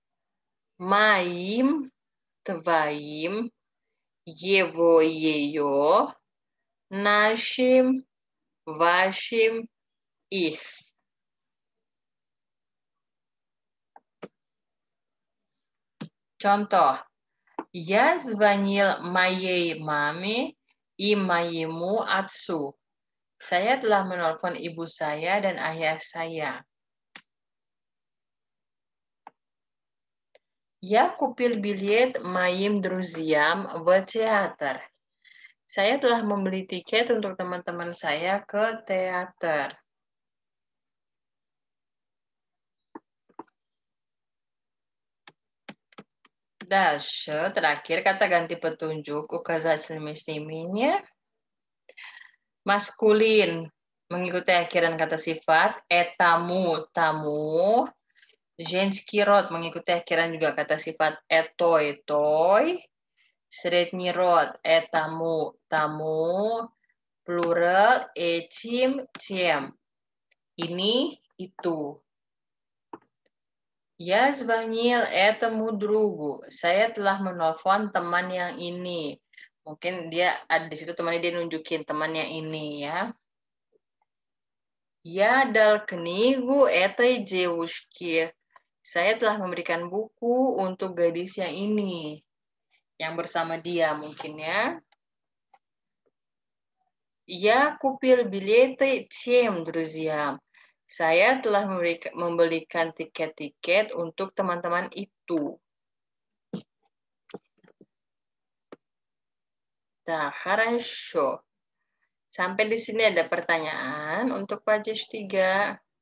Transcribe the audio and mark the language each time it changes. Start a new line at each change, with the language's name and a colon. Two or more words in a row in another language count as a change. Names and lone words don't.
Russian: Моим, твоим, его, ее, нашим, вашим, их.
Indonesian: Contoh.
Russian: Я звонил моей маме и моему отцу.
Indonesian: Saya telah menelpon ibu saya dan ayah saya.
Russian: Я купил билет моим друзьям в театр.
Indonesian: Saya telah membeli tiket untuk teman-teman saya ke teater. Дальше, terakhir kata ganti petunjuk
Russian: указательными местоимениями.
Indonesian: Maskulin mengikuti akhiran kata sifat
Russian: этому, тому. Женский род
Indonesian: mengikuti akhiran juga kata sifat
Russian: этой, той. Средний род этому, тому. Plural этим, тем.
Indonesian: Ini, itu.
Russian: Я звонил этому другу.
Indonesian: Saya telah menelpon teman yang ini. Mungkin dia ada di situ temannya dia nunjukin teman yang ini ya.
Russian: Я дал книгу этой девушке.
Indonesian: Saya telah memberikan buku untuk gadis yang ini. Yang bersama dia mungkin ya.
Russian: Я купил билеты тем друзьям.
Indonesian: Saya telah membelikan tiket-tiket untuk teman-teman itu. Nah, хорошо. Sampai di sini ada pertanyaan untuk Pajes 3.